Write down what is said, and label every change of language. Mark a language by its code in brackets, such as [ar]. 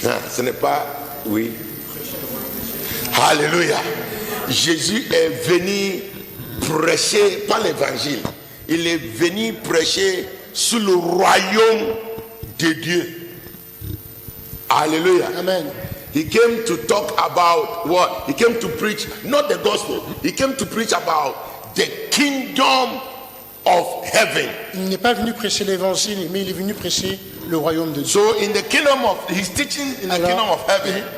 [fr] Ce n'est pas, oui. Alléluia. Jésus est venu prêcher, pas l'évangile. Il est venu prêcher sur le royaume de Dieu. Alléluia. Amen. [en] He came to talk about what? He came to preach, not the gospel. He came to preach about the kingdom of heaven. [fr] Il n'est pas venu prêcher l'évangile, mais il est venu prêcher le royaume de Dieu. [en] So in the kingdom of, his teaching in the kingdom of heaven.